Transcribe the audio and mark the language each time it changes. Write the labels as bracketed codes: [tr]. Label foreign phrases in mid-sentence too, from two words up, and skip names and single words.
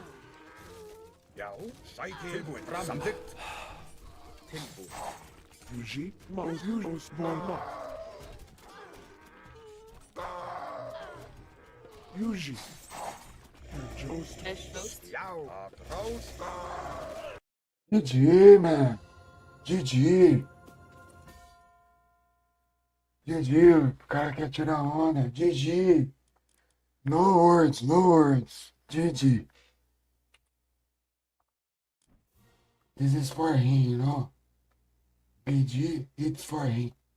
[is] Já, sækið. Tilbúin. Samþykkt. Tilbúin. Yuji, Mausius, Mama. Yuji. Já, [pt] atrás. [en] GG, man. GG. [pt] GG, o cara quer tirar onda. [en] GG. No words, no words. GG. This is for him, you know. BG, it's for him.